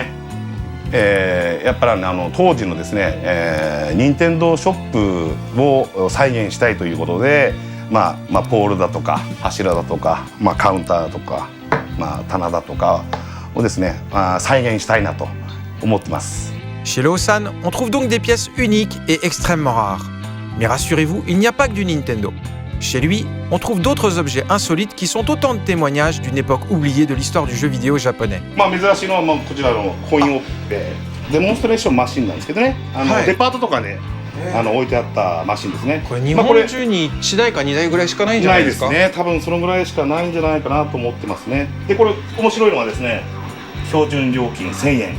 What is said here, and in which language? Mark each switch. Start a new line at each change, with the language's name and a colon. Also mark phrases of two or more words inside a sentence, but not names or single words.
Japanese: やっぱり当時のですね、任天堂ショップを再現したいということで、ポールだとか柱だとか、カウンターとか、棚だとかをですね、再現したいなと思ってます。
French: Chez Lawson, on trouve donc des pièces uniques et extrêmement rares. Mais rassurez-vous, il n'y a pas que du Nintendo. Chez lui, on trouve d'autres objets insolites qui sont autant de témoignages d'une époque oubliée de l'histoire du jeu vidéo japonais.
Japanese: 珍しいのはこちらのコインオペデモンストレーションマシンなんですけどね、デパートとかね置いてあったマシンですね。これ日本中に1台か2台ぐらいしかないんじゃないですか？ないですね。多分そのぐらいしかないんじゃないかなと思ってますね。でこれ面白いのはですね、標準料金1000円。